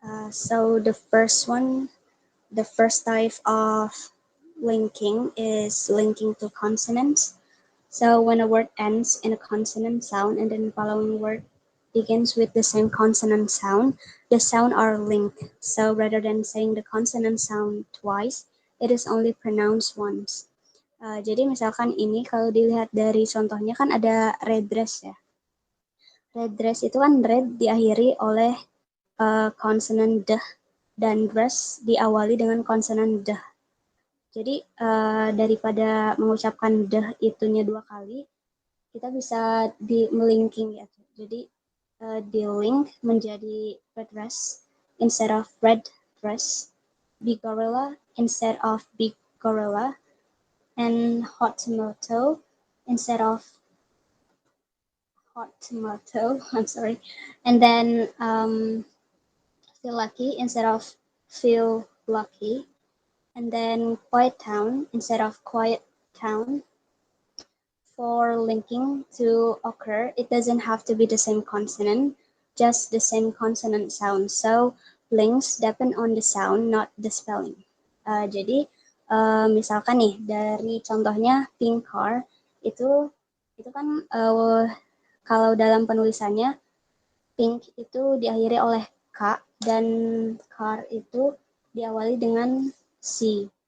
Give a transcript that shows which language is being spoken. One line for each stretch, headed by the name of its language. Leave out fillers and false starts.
English: so the first type of linking is linking to consonants. So when a word ends in a consonant sound and then the following word begins with the same consonant sound, the sound are linked. So rather than saying the consonant sound twice, it is only pronounced once.
Indonesian: Jadi misalkan ini kalau dilihat dari contohnya kan ada red dress ya. Red dress itu kan red diakhiri oleh konsonan d dan dress diawali dengan konsonan d. Jadi daripada mengucapkan d itunya dua kali, kita bisa melinking ya. Jadi di link menjadi
English: red dress instead of red dress, big gorilla instead of big gorilla, and hot tomato instead of hot tomato. I'm sorry. And then feel lucky instead of feel lucky. And then quiet town instead of quiet town. For linking to occur, it doesn't have to be the same consonant, just the same consonant sound. So links depend on the sound, not the spelling.
Indonesian: Jadi misalkan nih dari contohnya pink car itu kan kalau dalam penulisannya pink itu diakhiri oleh K dan car itu diawali dengan C.